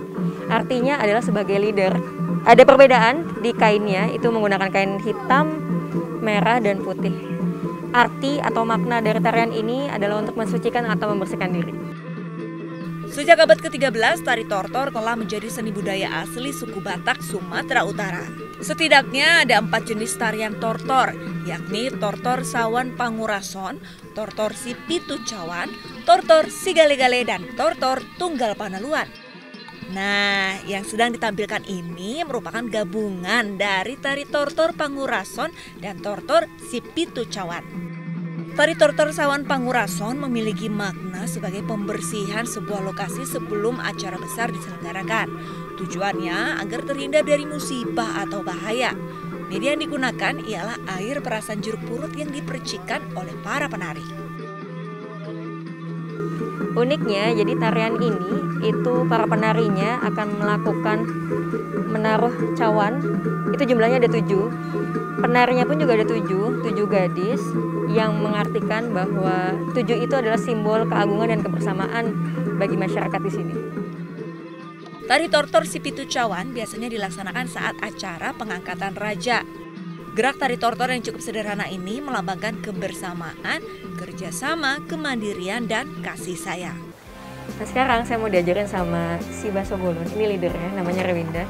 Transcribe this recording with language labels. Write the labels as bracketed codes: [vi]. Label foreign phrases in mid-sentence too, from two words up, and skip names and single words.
[id] Artinya adalah sebagai leader. Ada perbedaan di kainnya, itu menggunakan kain hitam, merah, dan putih. Arti atau makna dari tarian ini adalah untuk mensucikan atau membersihkan diri. Sejak abad ke-13, tari tortor telah menjadi seni budaya asli suku Batak, Sumatera Utara. Setidaknya ada 4 jenis tarian tortor, yakni tortor Sawan Pangurason, tortor si Pitu Cawan, tortor si Gale-Gale, dan tortor Tunggal Panaluan. Nah, yang sedang ditampilkan ini merupakan gabungan dari tari tortor Pangurason dan tortor si Pitu Cawan. Tari tortor Sawan Pangurason memiliki makna sebagai pembersihan sebuah lokasi sebelum acara besar diselenggarakan. Tujuannya agar terhindar dari musibah atau bahaya. Media yang digunakan ialah air perasan jeruk purut yang dipercikkan oleh para penari. Uniknya, jadi tarian ini itu para penarinya akan melakukan menaruh cawan. Itu jumlahnya ada 7. Penarinya pun juga ada 7 gadis yang mengartikan bahwa 7 itu adalah simbol keagungan dan kebersamaan bagi masyarakat di sini. Tari tortor si Pitu Cawan biasanya dilaksanakan saat acara pengangkatan raja. Gerak tari tortor yang cukup sederhana ini melambangkan kebersamaan, kerjasama, kemandirian, dan kasih sayang. Nah, sekarang saya mau diajarin sama si Baso Bolon, ini leadernya, namanya Rewinda.